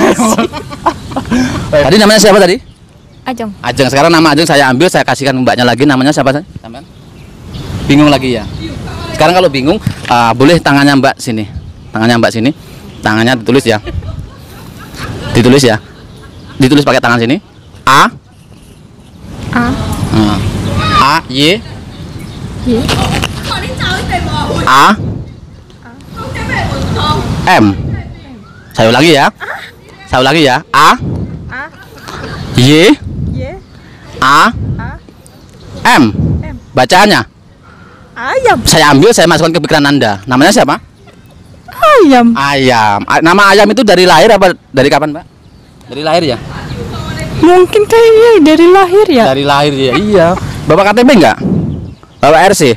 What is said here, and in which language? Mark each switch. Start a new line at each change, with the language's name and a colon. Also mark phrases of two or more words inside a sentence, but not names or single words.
Indonesian: Tadi namanya siapa tadi? Ajeng. Ajeng. Sekarang nama Ajeng saya ambil, saya kasihkan mbaknya lagi. Namanya siapa sih? Sampean? Bingung lagi ya? Sekarang kalau bingung, boleh tangannya mbak sini. Tangannya mbak sini. Tangannya ditulis ya. Ditulis ya. Ditulis pakai tangan sini. A. A. A. Y. Y. A. M. Saya ulangi ya. Saya ulangi ya. A. A. Y. Y. A. M. Bacaannya. Ayam. Saya ambil, saya masukkan ke pikiran Anda. Namanya siapa? Ayam. Ayam. Nama ayam itu dari lahir apa dari kapan, Mbak? Dari lahir ya? Mungkin kayaknya dari lahir ya. Dari lahir ya. Iya. Bapak KTP enggak? Bapak RC?